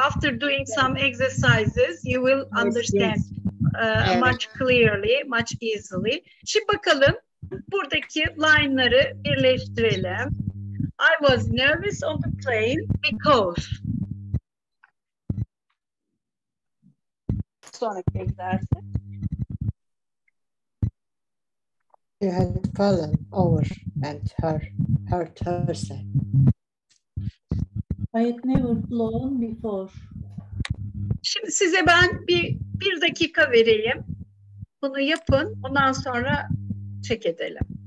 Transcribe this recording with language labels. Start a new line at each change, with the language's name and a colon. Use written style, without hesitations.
English: After doing some exercises, you will understand much clearly, much easily.
Turkish: Şimdi bakalım buradaki line'ları birleştirelim.
English: I was nervous on the plane because.
Turkish: Sonraki egzersiz.
English: She had fallen over and hurt herself. I had never flown before.
Turkish: Şimdi size ben bir dakika vereyim. Bunu yapın. Ondan sonra check edelim.